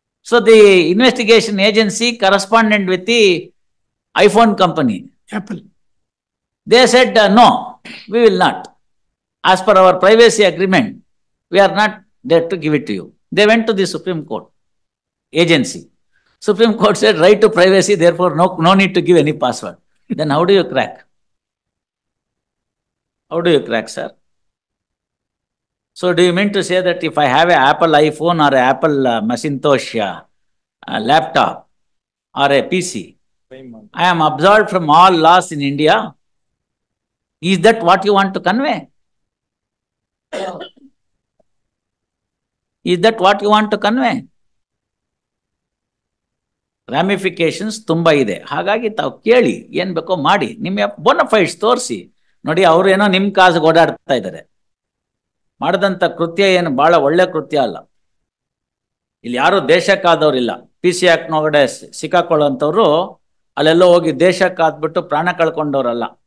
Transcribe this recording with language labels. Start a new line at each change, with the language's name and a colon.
English: So the investigation agency correspondent with the iPhone company Apple. They said no, we will not, as per our privacy agreement we are not there to give it to you. They went to the Supreme Court agency. Supreme Court said right to privacy, therefore no need to give any password. Then how do you crack? How do you crack, sir? So do you mean to say that if I have an Apple iPhone or an Apple Macintosh laptop or a PC, I am absolved from all laws in India? Is that what you want to convey? Is that what you want to convey?
Kannada: ರಾಮಿಫಿಕೇಶನ್ಸ್ ತುಂಬಾ ಇದೆ. ಹಾಗಾಗಿ ತಾವು ಕೇಳಿ, ಏನ್ ಬೇಕೋ ಮಾಡಿ, ನಿಮ್ಮ ಬೋನಫೈಡ್ಸ್ ತೋರಿಸಿ. ನೋಡಿ, ಅವ್ರೇನೋ ನಿಮ್ ಕಾಸಿಗೆ ಓಡಾಡ್ತಾ ಇದ್ದಾರೆ. ಮಾಡದಂತ ಕೃತ್ಯ ಏನು ಬಹಳ ಒಳ್ಳೆ ಕೃತ್ಯ ಅಲ್ಲ. ಇಲ್ಲಿ ಯಾರು ದೇಶಕ್ಕಾದವ್ರಿಲ್ಲ. PC ಆಕ್ಟ್ ಒಳಗಡೆ ಸಿಕ್ಕಾಕೊಳ್ಳೋಂಥವ್ರು ಅಲ್ಲೆಲ್ಲೋ ಹೋಗಿ ದೇಶಕ್ಕಾದ್ಬಿಟ್ಟು ಪ್ರಾಣ ಕಳ್ಕೊಂಡವ್ರಲ್ಲ.